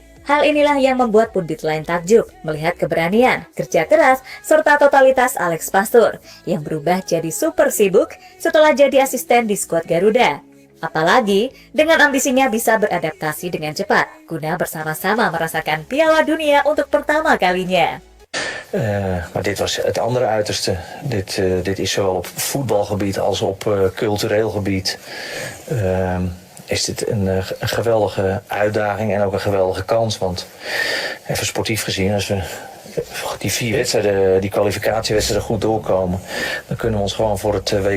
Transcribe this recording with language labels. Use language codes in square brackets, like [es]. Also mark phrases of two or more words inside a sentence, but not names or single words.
[id] Hal inilah yang membuat pundit lain takjub melihat keberanian, kerja keras, serta totalitas Alex Pastoor yang berubah jadi super sibuk setelah jadi asisten di skuad Garuda. Apalagi dengan ambisinya bisa beradaptasi dengan cepat, guna bersama-sama merasakan Piala Dunia untuk pertama kalinya. [nl] Maar dit was het andere uiterste. Dit is zowel op voetbalgebied als op cultureel gebied. Is dit een geweldige uitdaging en ook een geweldige kans. Want even sportief gezien, als we die 4 wedstrijden, die kwalificatiewedstrijden goed doorkomen, dan kunnen we ons gewoon voor het WK